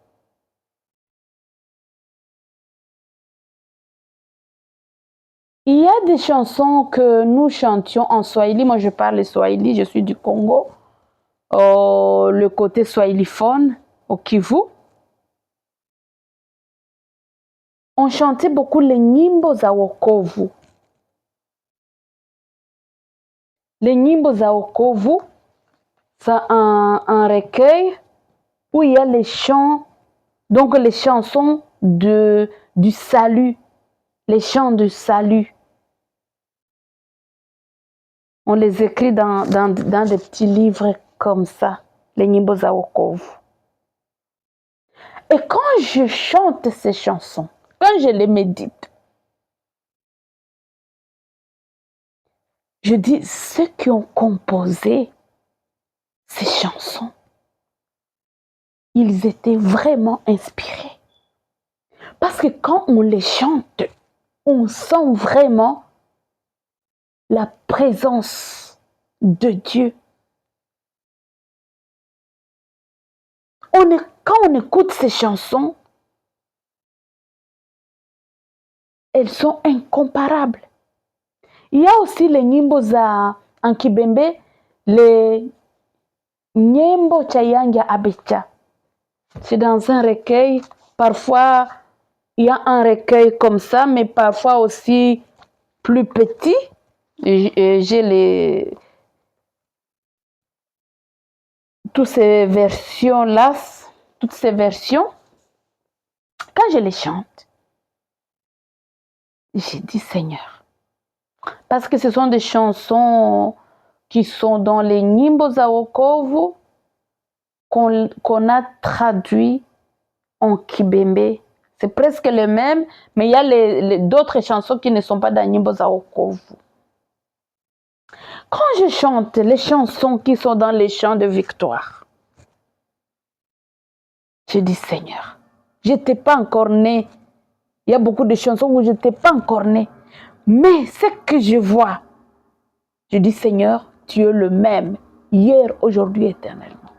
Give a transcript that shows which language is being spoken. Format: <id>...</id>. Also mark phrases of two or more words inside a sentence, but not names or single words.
<fr>Il y a des chansons que nous chantions en Swahili. Moi, je parle Swahili, je suis du Congo. Le côté swahiliphone, au Kivu. On chantait beaucoup les</fr> <sw>nyimbo za wokovu.</sw> <fr>Les</fr> <sw>nyimbo za wokovu,</sw> <fr>c'est un recueil où il y a les chants, donc les chansons du salut, les chants du salut. On les écrit dans des petits livres comme ça, les</fr> <sw>nyimbo za wokovu.</sw> <fr>Et quand je chante ces chansons, quand je les médite, je dis ceux qui ont composé ces chansons, ils étaient vraiment inspirés. Parce que quand on les chante, on sent vraiment la présence de Dieu. Quand on écoute ces chansons, elles sont incomparables. Il y a aussi les</fr> <sw>nyimbo za</sw> <fr>en Kibembe, les</fr> <sw>nyimbo cha yanga abecha.</sw> <fr>C'est dans un recueil. Parfois, il y a un recueil comme ça, mais parfois aussi plus petit. J'ai toutes ces versions-là, toutes ces versions. Quand je les chante, j'ai dit Seigneur. Parce que ce sont des chansons qui sont dans les</fr> <sw>nyimbo za wokovu</sw> <fr>qu'on a traduit en Kibembe. C'est presque le même, mais il y a d'autres chansons qui ne sont pas dans</fr> <sw>nyimbo za wokovu.</sw> <fr>Quand je chante les chansons qui sont dans les chants de victoire, je dis Seigneur, je n'étais pas encore né. Il y a beaucoup de chansons où je n'étais pas encore né. Mais ce que je vois, je dis Seigneur, tu es le même, hier, aujourd'hui, éternellement.</fr>